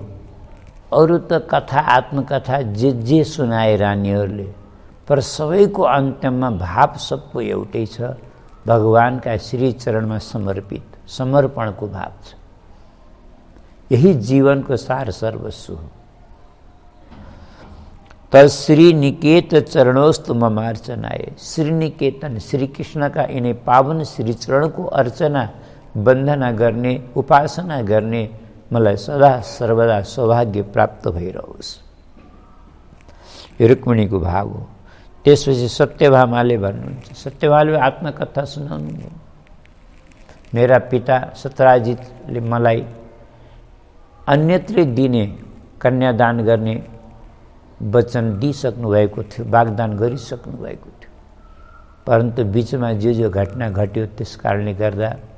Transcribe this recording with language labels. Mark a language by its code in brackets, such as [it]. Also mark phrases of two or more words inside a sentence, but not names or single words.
[ne] अरू त कथा आत्मकथा जे सुनाए रानीहरूले, पर सबैको अन्त्यमा भाव सबको एउटै छ, भगवानका श्रीचरणमा समर्पित समर्पणको भाव छ। यही जीवनको सार सर्वस्व हो। [sa] तश्री निकेत चरणोस्तु ममार्चनाय। [ne] श्री निकेतन श्री कृष्ण [hi] का इन्हें [ne] पावन श्री चरण को अर्चना वंदना गर्ने उपासना गर्ने मलाई सदा सर्वदा सौभाग्य प्राप्त भइरहोस्। रुक्मिणीको भाव हो। त्यसपछि सत्यभामाले भन्नुहुन्छ, सत्यभामाले आत्मकथा सुनाउनु भयो। मेरा पिता सत्यराजितले मलाई अन्यत्र दिने कन्यादान गर्ने वचन दिइसक्नु भएको थियो, वाग्दान गरिसक्नु भएको थियो, परन्तु बीचमा जो घटना घट्यो त्यस कारणले गर्दा